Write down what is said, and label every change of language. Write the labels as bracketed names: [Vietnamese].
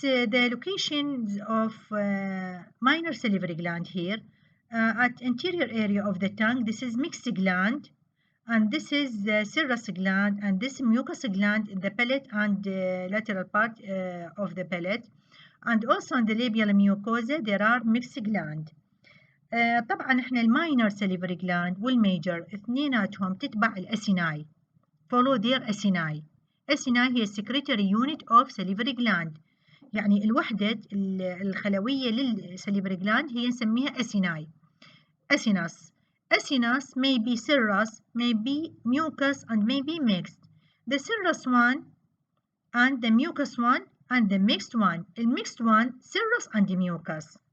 [English] The locations of minor salivary gland here at interior area of the tongue. This is mixed gland, and this is the serous gland, and this mucous gland in the palate and lateral part of the palate, and also in the labial mucosa there are mixed gland. [Arabic] طبعا احنا الماينر salivary gland والميجر اثنيناتهم تتبع الاسيناي. [English] follow their اسيناي. [Arabic] اسيناي هي [English] secretory unit of salivary gland، [Arabic] يعني الوحدة الخلوية للسليفري gland هي نسميها اسيناي. [English] acinus. Acinus may be serous, may be mucus, and may be mixed. The serous one and the mucus one and the mixed one. The mixed one, serous and mucus.